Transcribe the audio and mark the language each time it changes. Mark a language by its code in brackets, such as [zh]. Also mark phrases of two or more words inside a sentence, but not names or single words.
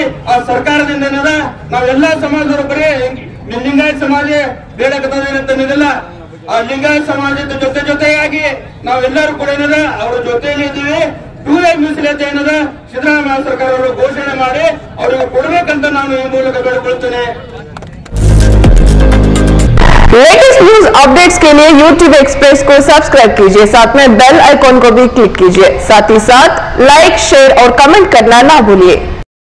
[kn] ಆ ಸರ್ಕಾರದಿಂದ ಏನದ ನಾವೆಲ್ಲಾ ಸಮಾಜದವರು ಬರೀ ಲಿಂಗಾಯತ ಸಮಾಜ ಬೇಡಕತ್ತದಿಲ್ಲ. ಆ ಲಿಂಗಾಯತ ಸಮಾಜದ ಜೊತೆಯಾಗಿ ನಾವೆಲ್ಲರೂ ಕೂಡ ಏನದ ಅವ್ರ ಜೊತೆಯಲ್ಲಿ ಇದ್ದೀವಿ. 2A ಮೀಸಲಾತಿ ಏನದ ಸಿದ್ದರಾಮಯ್ಯ ಸರ್ಕಾರ ಅವರು ಘೋಷಣೆ ಮಾಡಿ ಅವರಿಗೆ ಕೊಡಬೇಕಂತ ನಾನು ಈ ಮೂಲಕ ಬೇಡಿಕೊಳ್ಳುತ್ತೇನೆ. [en] latest news updates [hi] के लिए YouTube एक्सप्रेस को सब्सक्राइब कीजिए, साथ में [en] bell icon [hi] को भी क्लिक कीजिए। साथ ही साथ [en] like, share [hi] और कमेंट करना ना भूलिए।